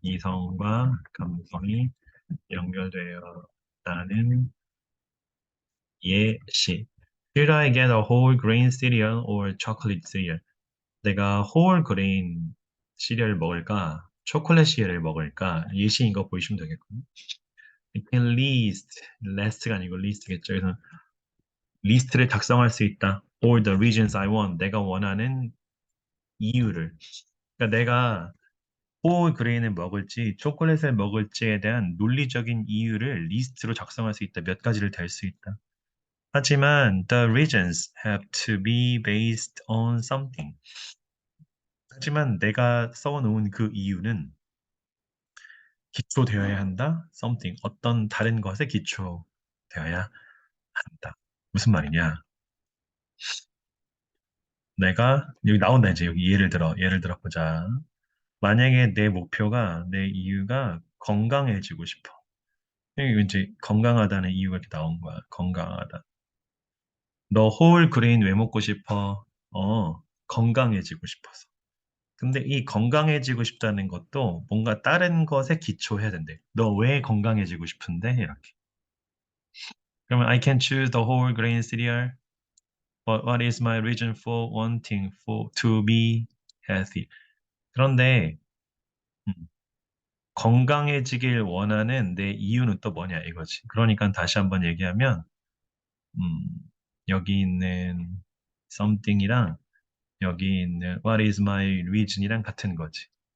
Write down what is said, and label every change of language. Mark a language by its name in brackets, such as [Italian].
[Korean] 이성과 감성이 연결되었다는 예시. [English] Should I get a whole grain cereal or chocolate cereal? [Korean] 내가 whole grain 시리얼을 먹을까? 초콜릿 시리얼을 먹을까? 예시인 거 보시면 되겠군요. [English] I can list [Korean] 가 아니고 list겠죠. 그래서 리스트를 작성할 수 있다. [English] All the reasons I want. [Korean] 내가 원하는 이유를. 그러니까 내가 whole grain을 먹을지 초콜릿을 먹을지에 대한 논리적인 이유를 리스트로 작성할 수 있다. 몇 가지를 댈 수 있다. 하지만 [English] the reasons have to be based on something. [Korean] 하지만 내가 써놓은 그 이유는 기초되어야 한다. [English] something. [Korean] 어떤 다른 것에 기초되어야 한다. 무슨 말이냐? 내가 여기 나온다 이제 여기 예를 들어 보자. 만약에 내 목표가 내 이유가 건강해지고 싶어. 이거 이제 건강하다는 이유가 이렇게 나온 거야. 건강하다. 너 홀 그레인 왜 먹고 싶어? 건강해지고 싶어서. 근데 이 건강해지고 싶다는 것도 뭔가 다른 것에 기초해야 된대. 너 왜 건강해지고 싶은데? 이렇게. 그러면 [English] I can choose the whole grain cereal. But what is my reason for wanting to be healthy? [Korean] 그런데 음, 건강해지길 원하는 내 이유는 또 뭐냐 이거지. 그러니까 다시 한번 얘기하면 음, 여기 있는 something이랑 여기 있는 [English] what is my reason [Korean] 이랑 같은 거지.